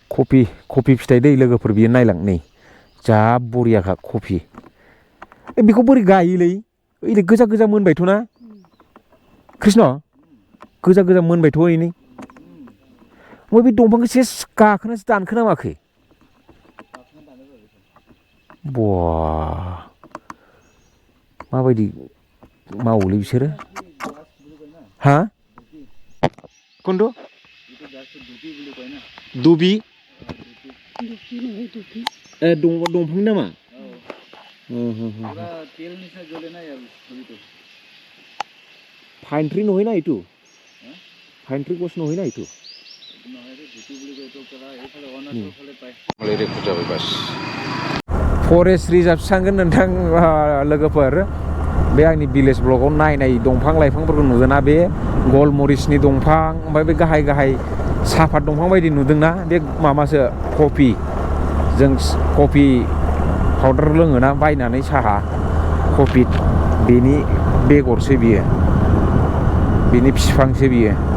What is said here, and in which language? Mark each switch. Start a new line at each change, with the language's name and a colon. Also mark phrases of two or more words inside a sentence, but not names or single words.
Bodo: कफि फिथाइ दै लोगोफोर बियो नायलां नै जा बरियाखा कफि बेखौ बोरै गायोलै ओइ गोजा गोजा मोनबायथ' ना कृष्ण गोजा गोजा मोनबायथ' ओरैनो ओमफ्राय बे दंफांखौ सेस गाखोनासो दानखोना माखो बा माबायदि मावोलै बिसोरो हा कोनটো दुबि दंफांनि नामा fine tree
Assamese: নহয় না এইটো
English: fine tree
Assamese: গছ নহয় না এইটো
English: forest reserve
Bodo: थांगोन नोंथां लोगोफोर बे आंनि भिलेज ब्लगाव नायनाय दंफां लाइफांफोरखौ नुदोंना बे गलमरिसनि दंफां ओमफ्राय बे गाहाय गाहाय साफात दंफां बायदि नुदोंना बे माबासो कफि जों
English: coffee powder
Bodo: लोङोना बायनानै साहा कफि बेनि बेगरसो बियो बेनि बिफांसो बियो